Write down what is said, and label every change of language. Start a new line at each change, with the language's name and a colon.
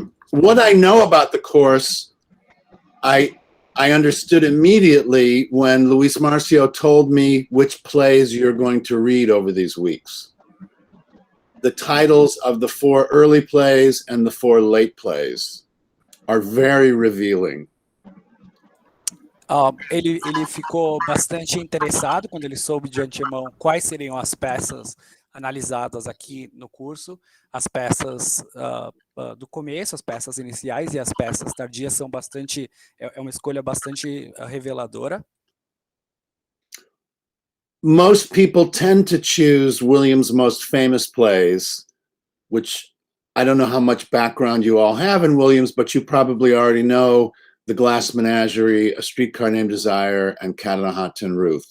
English: What I know about the course, I understood immediately when Luís Márcio told me which plays you're going to read over these weeks. The titles of the 4 early plays and the 4 late plays are very revealing.
Portuguese: Ele ficou bastante interessado quando ele soube de antemão quais seriam as peças analisadas aqui no curso. As peças do começo, as peças iniciais e as peças tardias são bastante, é uma escolha bastante reveladora.
English: Most people tend to choose Williams' most famous plays, which I don't know how much background you all have in Williams, but you probably already know The Glass Menagerie, A Streetcar Named Desire, and Cat on a Hot Tin Roof.